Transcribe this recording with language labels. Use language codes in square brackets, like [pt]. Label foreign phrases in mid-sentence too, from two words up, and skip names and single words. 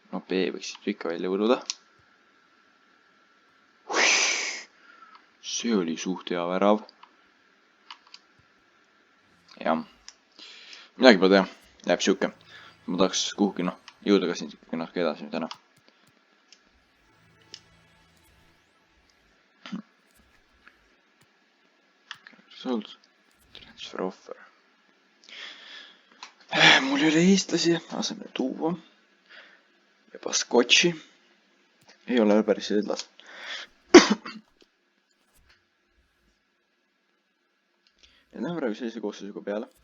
[et] B võiksid ikka välja võluda. See oli suht hea värav. Jah. Midagi pole teha. Jääb siuke. Ma tahaks kuhugi jõuda ka siin natuke edasi täna. [en] Sold. Transfer offer. [et] Mul ei ole eestlasi asemele tuua. Ja Baskotši. Ei ole päris edlas. Ja näeme praegu sellise koosseisuga peale.